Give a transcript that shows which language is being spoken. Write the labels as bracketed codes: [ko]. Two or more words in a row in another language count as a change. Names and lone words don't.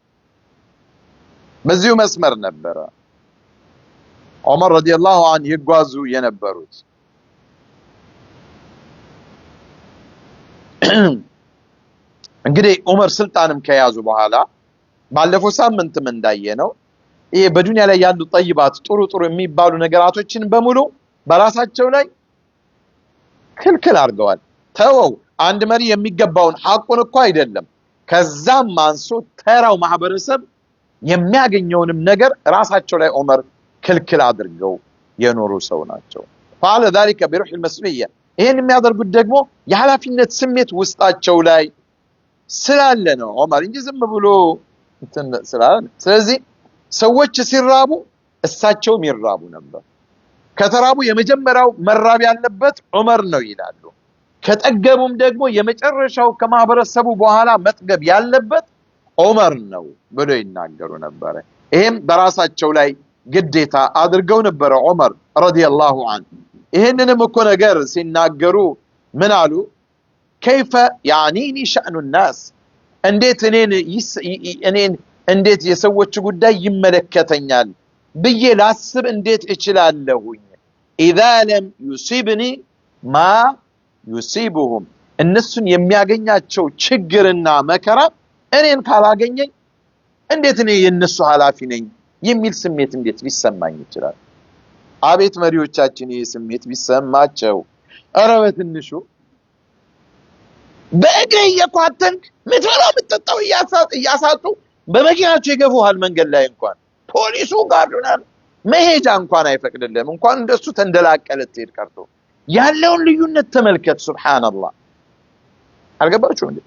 [am] በዚሁ መስመር ነበረ ዑመር [ar] رضي الله عنه [am] ይጓዙ የነበሩት። እንግዲህ ዑመር ስልጣንም ከያዙ በኋላ ባለፈው ሳምንትም እንዳየነው ይሄ በዱንያ ላይ ያሉ ጠይባት ጥሩ ጥሩ የሚባሉ ነገራቶችን በሙሉ በራሳቸው ላይ ክልክል አድርገዋል። ተወው አንድ መሪ የሚገባውን ሐቁን እኮ አይደለም ከዛም አንሶ ተራው ማህበረሰብ የሚያገኘውንም ነገር ራሳቸው ላይ ዑመር ክልክል አድርገው የኖሩ ሰው ናቸው። [ar] فعل ذلك بروح المسؤولية [am] ይሄን የሚያደርጉት ደግሞ የኃላፊነት ስሜት ውስጣቸው ላይ ስላለ ነው ዑመር እንጂ ዝም ብሎ ስላለ። ስለዚህ ሰዎች ሲራቡ እሳቸውም ይራቡ ነበር። ከተራቡ የመጀመሪያው መራብ ያለበት ዑመር ነው ይላሉ። ከጠገቡም ደግሞ የመጨረሻው ከማህበረሰቡ በኋላ መጥገብ ያለበት ዑመር ነው ብሎ ይናገሩ ነበር። ይሄም በራሳቸው ላይ ግዴታ አድርገው ነበር ዑመር [ar] رضي الله عنه። [am] ይሄንንም እኮ ነገር ሲናገሩ ምን አሉ? [ar] كيف يعنيني شأن الناس [am] እንዴት እኔን እንዴት የሰዎች ጉዳይ ይመለከተኛል ብዬ ላስብ እንዴት እችላለሁኝ? [ar] اذا لم يصيبني ما يصيبهم [am] እነሱን የሚያገኛቸው ችግርና መከራ እኔን ካላገኘኝ እንዴት እኔ የነሱ ኃላፊ ነኝ የሚል ስሜት እንዴት ሊሰማኝ ይችላል? አቤት መሪዎቻችን ይሄ ስሜት ቢሰማቸው! ኧረ በትንሹ በእግሬ እየኳተንክ ምትበላው ምትጠጣው እያሳጡ በመኪናቸው ይገፉሃል። መንገድ ላይ እንኳን ፖሊሱ ጋርዱናል መሄጃ እንኳን አይፈቅድልህም። እንኳን እንደሱ ተንደላቀለ ትሄድ ቀርቶ ያለውን ልዩነት ተመልከት። ሱብሃንአላህ አልገባችሁም እንዴ?